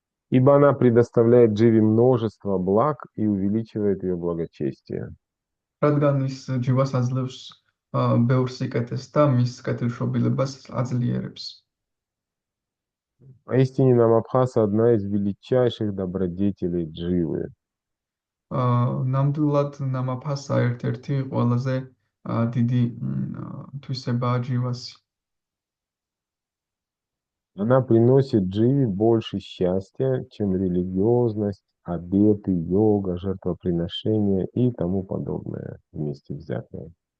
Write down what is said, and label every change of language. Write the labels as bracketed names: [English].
[Russian] Ибо она предоставляет Дживе множество благ и увеличивает ее благочестие. [Georgian] რადგან ის ჯივას აძლევს ბევრ სიკეთეს და მის კეთილშობილებას აძლიერებს. [Russian] Поистине Намабхаса одна из величайших добродетелей Дживы. [Georgian] ნამდვილად ნამაფასა ერთ-ერთი ყველაზე დიდი თვისებაა ჯივასი. [Russian] Она приносит Дживе больше счастья, чем религиозность, обеты, йога, жертвоприношения и тому подобное вместе взятое.